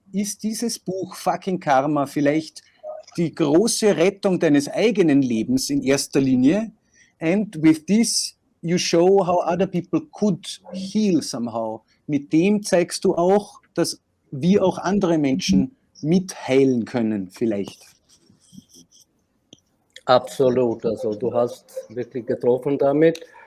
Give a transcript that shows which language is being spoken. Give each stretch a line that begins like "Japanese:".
German: Ist dieses Buch Fucking Karma vielleicht die große Rettung deines eigenen Lebens in erster Linie?
English: And with this you show how other people could heal somehow.
German: Mit dem zeigst du auch, dass wir auch andere Menschen mitheilen können vielleicht. Absolut, also du hast wirklich getroffen damit.